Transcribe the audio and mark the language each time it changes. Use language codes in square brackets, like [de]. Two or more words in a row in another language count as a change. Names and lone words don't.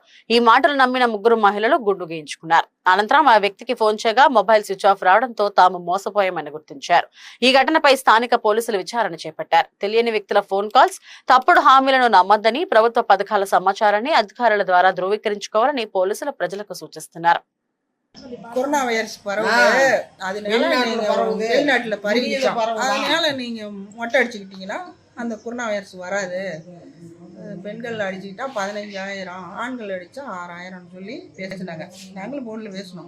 [te] ఈ మాటలు నమ్మిన 3 మహిళలు గుండు గీయించుకున్నారు. అనంతరం ఆ వ్యక్తికి ఫోన్ చేయగా మొబైల్ స్విచ్ ఆఫ్ రావడంతో తాము మోసపోయామని గుర్తించారు. ఈ ఘటనపై స్థానిక పోలీసులు విచారణ చేపట్టారు. తెలియని వ్యక్తుల ఫోన్ కాల్స్, తప్పుడు హామీలను నమ్మొద్దని, ప్రభుత్వ పథకాల సమాచారాన్ని అధికారుల ద్వారా ధృవీకరించుకోవాలని పోలీసులు ప్రజలకు సూచిస్తున్నారు. [en] corona virus [ta] பரவுது, அதனால நீங்க வெளிநாட்டுல பரவிச்சோம், அதனால நீங்க மொட்டை அடிச்சுக்கிட்டீங்கன்னா அந்த [en] corona virus [ta] வராது. பெண்கள் அடிச்சுக்கிட்டா 15,000, ஆண்கள் அடித்தா 6,000 சொல்லி பேசினாங்க. நாங்களும் ஃபோனில் பேசினோம்.